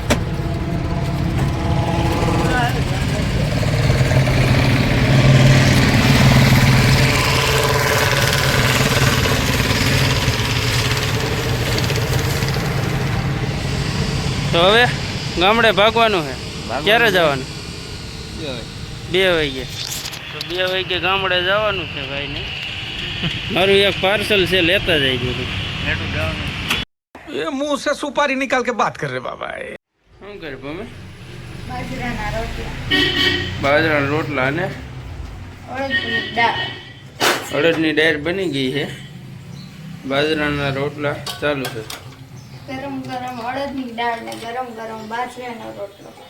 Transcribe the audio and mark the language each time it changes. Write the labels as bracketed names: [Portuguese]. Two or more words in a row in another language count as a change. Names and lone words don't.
[Gujarati] હવે ગામડે ભાગવાનું છે. ક્યારે જવાનું? 2 વાગે. તો 2 વાગે ગામડે જવાનું છે ભાઈને. મારું એક પાર્સલ છે, લેતા જઈ દીધું. [Hindi] ये मुंह से सुपारी निकाल के बात कर रहे बाबा. [Gujarati] શું કરે તમે? બાજરાના રોટલા અને અડદની દાળ બની ગઈ છે. બાજરાના રોટલા ચાલુ છે. ગરમ ગરમ અડદની દાળ ને ગરમ ગરમ બાજરાનો રોટલો.